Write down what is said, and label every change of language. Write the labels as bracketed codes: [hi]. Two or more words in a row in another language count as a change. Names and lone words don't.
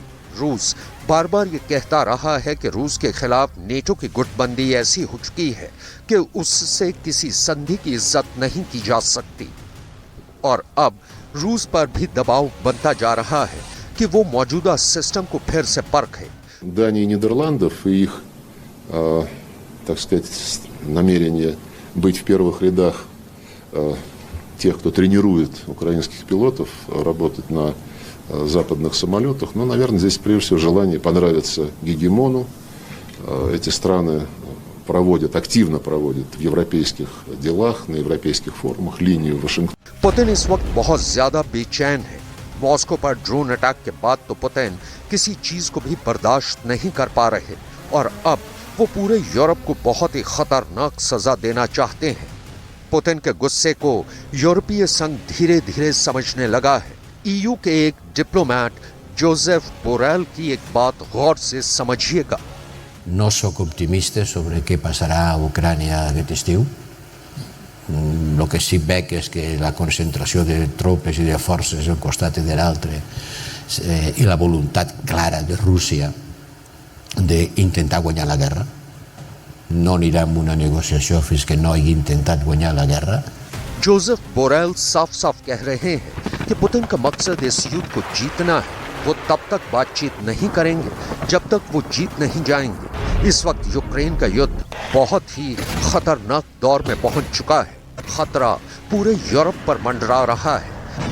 [hi] रूस बार बार ये कहता रहा है कि रूस के खिलाफ नेटो की गुटबंदी ऐसी हो चुकी है कि उससे किसी संधि की इज्जत नहीं की जा सकती और अब रूस पर भी दबाव बनता जा रहा है कि वो मौजूदा सिस्टम को फिर से परखे। [ru] Дании и Нидерландов и их, так сказать, намерение быть в первых рядах тех, кто тренирует украинских пилотов работать на западных самолетах. Ну, наверное, здесь прежде всего желание понравиться гегемону. Эти страны активно проводят в европейских делах, на европейских форумах линию Вашингтон. [hi] पुतिन इस वक्त बहुत ज्यादा बेचैन है। मॉस्को पर ड्रोन अटैक के बाद तो पुतिन किसी चीज को भी बर्दाश्त नहीं कर पा रहे और अब वो पूरे यूरोप को बहुत ही खतरनाक सजा देना चाहते हैं। पुतिन के गुस्से को यूरोपीय संघ धीरे धीरे समझने लगा है। ईयू के एक डिप्लोमेट जोसेफ बोरेल की एक बात गौर से समझिएगा। [ca] No sóc optimista sobre què passarà a Ucrània aquest estiu. El que sí veig és que la concentració de tropes i de forces d'un costat i de l'altre i la voluntat clara de Rússia d'intentar guanyar la guerra. No anirà en una negociació fins que no hagi intentat guanyar la guerra. [hi] जोसेफ बोरेल साफ साफ कह रहे हैं कि पुतिन का मकसद इस युद्ध को जीतना है। वो तब तक बातचीत नहीं करेंगे जब तक वो जीत नहीं जाएंगे। इस वक्त यूक्रेन का युद्ध बहुत ही खतरनाक दौर में पहुंच चुका है। खतरा पूरे यूरोप पर मंडरा रहा है।